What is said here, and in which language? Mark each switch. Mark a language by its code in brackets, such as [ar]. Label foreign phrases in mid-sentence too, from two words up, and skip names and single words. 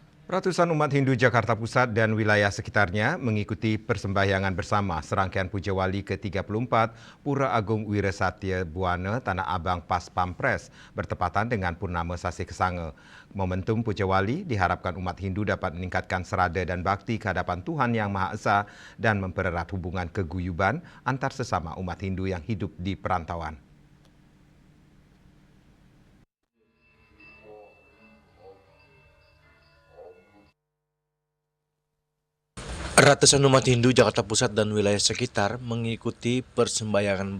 [id] Ratusan umat Hindu Jakarta Pusat dan wilayah sekitarnya mengikuti persembahyangan bersama serangkaian Puja Wali ke-34 Pura Agung Wira Satya Buana Tanah Abang Pas Pampres bertepatan dengan Purnama Sasi Kesange. Momentum Puja Wali diharapkan umat Hindu dapat meningkatkan serada dan bakti ke hadapan Tuhan Yang Maha Esa dan mempererat hubungan keguyuban antar sesama umat Hindu yang hidup di perantauan. Ratusan umat Hindu Jakarta Pusat dan wilayah sekitar mengikuti persembahyangan